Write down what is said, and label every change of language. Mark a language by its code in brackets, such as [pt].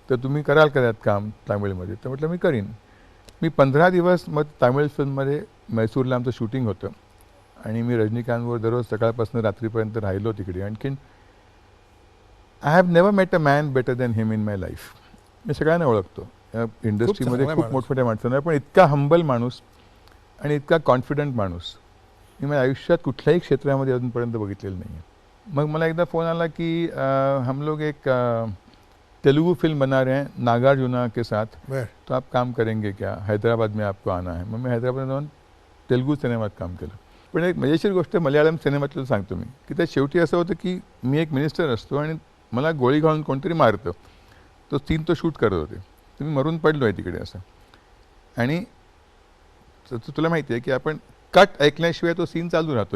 [mr] तर तुम्ही कराल का त्यात काम तामिळमध्ये? तर म्हटलं मी करीन. मी 15 दिवस मग तामिळ फिल्ममध्ये मैसूरला आमचं शूटिंग होतं आणि मी रजनीकांतवर दररोज सकाळपासून रात्रीपर्यंत राहिलो तिकडे. [en] आणखीन I have never met a man better than him in my life. [mr] मी सगळ्यांना ओळखतो इंडस्ट्रीमध्ये, खूप मोठमोठ्या माणसांना, पण इतका हंबल माणूस आणि इतका कॉन्फिडंट माणूस मी माझ्या आयुष्यात कुठल्याही क्षेत्रामध्ये अजूनपर्यंत बघितलेलं नाही आहे. मग मला एकदा फोन आला की [hi] हम लोग एक तेलुगू फिल्म बना रहे हैं नागार्जुना के साथ, तो आप काम करेंगे क्या? हैदराबाद में आपको आना है. [mr] मग मी हैदराबाद जाऊन तेलुगू सिनेमात काम केलं. पण एक मजेशीर गोष्ट मल्याळम सिनेमातलं सांगतो मी, की त्या शेवटी असं होतं की मी एक मिनिस्टर असतो आणि मला गोळी घालून कोणतरी मारतं. तो सीन तो शूट करत होते, तर मी मरून पडलो आहे तिकडे असं. आणि तुला माहिती आहे की आपण कट ऐकल्याशिवाय तो सीन चालू राहतो.